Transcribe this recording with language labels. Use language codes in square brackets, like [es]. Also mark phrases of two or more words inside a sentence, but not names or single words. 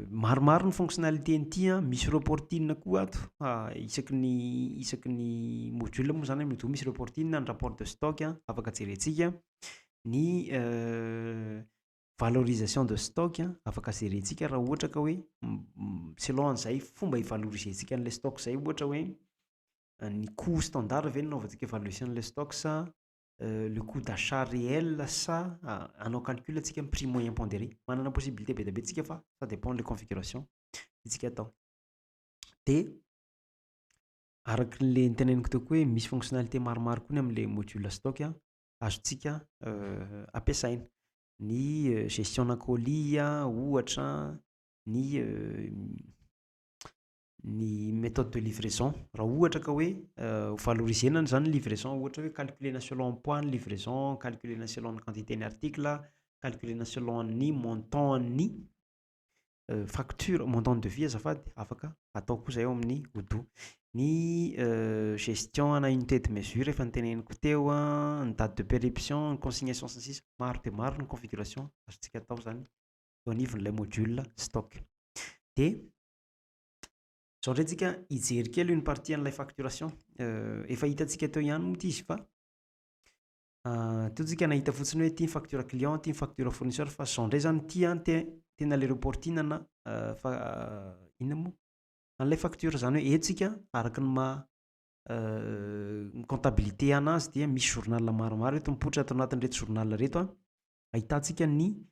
[mg] maromaro ny fonctionnalité n'ity misy reporting koa ato isaky ny module moa zany mido misy reporting ny [fr] rapport de stock [mg] afaka jerentsika ny [fr] valorisation de stock [mg] afaka jerentsika raha ohatra ka hoe selon an'izay fomba ivalorisentsika an'le stock zay ohatra hoe ny [fr] coût standard [mg] ve nanaovantsika évaluation le stock sa le [fr] coût d'achat réel [mg] sa anao calcul atsika [fr] prix moyen pondéré [mg] manana possibilité be da be tsika fa [fr] ça dépend les configurations [mg] itsika atao de araky le niteneniko teo koa hoe misy fonctionnalité maromaro koa ny am'le [fr] module stock [mg] azotsika ampiasaina ny [fr] gestion colis [mg] ohatra ny [fr] méthode de livraison [mg] raha ohatra ka hoe valorisena zany livraison ohatra hoe calculena [fr] selon poids [mg] ny livraison calculena selon ny quantité ny article calculena selon ny montant ny [fr] facture montant de vie [mg] azafady afaka atao koa zay ao amin'ny odo ny gestion ana [fr] unité de mesure [mg] efa niteneniko teo ny [fr] date de péremption [mg] ny consignation sy ny sisa maro de maro ny configuration azotsika atao zany eo anivon'ilay [fr] module stock [mg] de zao ndray tsika ijery kely [fr] une partie [mg] an'ilay facturation efa hitatsika teo ihany moa ty izy fa teo tsika nahita fotsiny hoe ty [fr] facture client [mg] ty [fr] facture fournisseur [mg] fa zao ndray zany ty tena le reporting na inona moa an'ilay facture zany hoe etsika araky ny comptabilité anazy dia misy journal maromaro eto mipoitra ato anatin'reto journal reto ahitantsika ny